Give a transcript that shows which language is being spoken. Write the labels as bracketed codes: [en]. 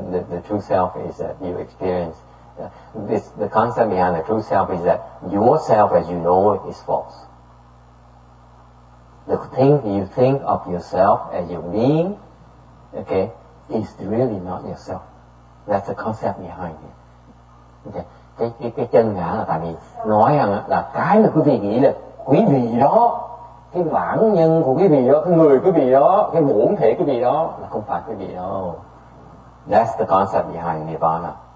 [en] The true self is that you experience. The concept behind the true self is that yourself as you know it is false. The thing you think of yourself as your being, okay, is really not yourself. That's the concept behind it. Okay. [vi] Cái chân ngã là tại vì nói rằng là cái mà quý vị nghĩ là quý vị đó, cái bản nhân của quý vị đó, cái người quý vị đó, cái bổn thể quý vị đó là không phải quý vị đó. [en] That's the concept behind Nirvana.